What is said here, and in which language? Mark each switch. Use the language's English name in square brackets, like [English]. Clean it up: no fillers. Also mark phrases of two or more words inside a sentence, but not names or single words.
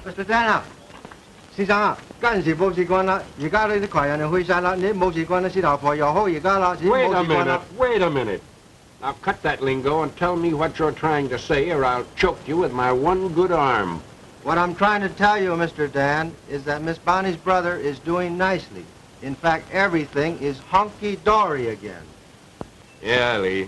[Cantonese] Dan 啊，先生啊，嗰陣時冇事幹啦，而家呢啲窮人就去晒啦，你冇事幹啦，師頭婆又好而家啦，已經 [English] Wait [Cantonese] 冇 [English] a [Cantonese] 事幹啦 [English] minute, wait a minute. Now cut that lingo and tell me what you're trying to say, or I'll choke you with my one good arm. What I'm trying to tell you, Mr. Dan, is that Miss Bonnie's brother is doing nicely. In fact, everything is hunky-dory again. Yeah, Lee.